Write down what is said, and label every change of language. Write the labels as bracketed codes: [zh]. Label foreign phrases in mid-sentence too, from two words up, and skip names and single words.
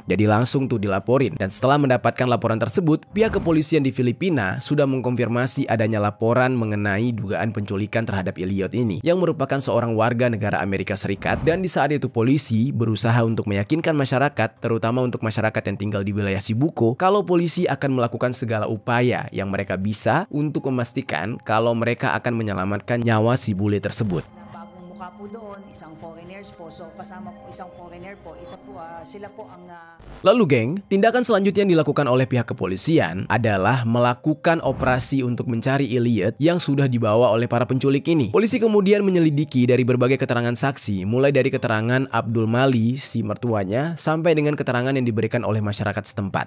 [id] Jadi langsung tuh dilaporin. Dan setelah mendapatkan laporan tersebut, pihak kepolisian di Filipina sudah mengkonfirmasi adanya laporan mengenai dugaan penculikan terhadap Elliot ini, yang merupakan seorang warga negara Amerika Serikat. Dan di saat itu polisi berusaha untuk meyakinkan masyarakat, terutama untuk masyarakat yang tinggal di wilayah Sibuko, kalau polisi akan melakukan segala upaya yang mereka bisa untuk memastikan kalau mereka akan menyelamatkan nyawa si bule tersebut. [tl] Bagong mukha po doon, isang foreigners po. So kasama po isang foreigner po, sila po ang [id] Lalu geng, tindakan selanjutnya yang dilakukan oleh pihak kepolisian adalah melakukan operasi untuk mencari Elliot yang sudah dibawa oleh para penculik ini. Polisi kemudian menyelidiki dari berbagai keterangan saksi, mulai dari keterangan Abdul Mali, si mertuanya, sampai dengan keterangan yang diberikan oleh masyarakat setempat.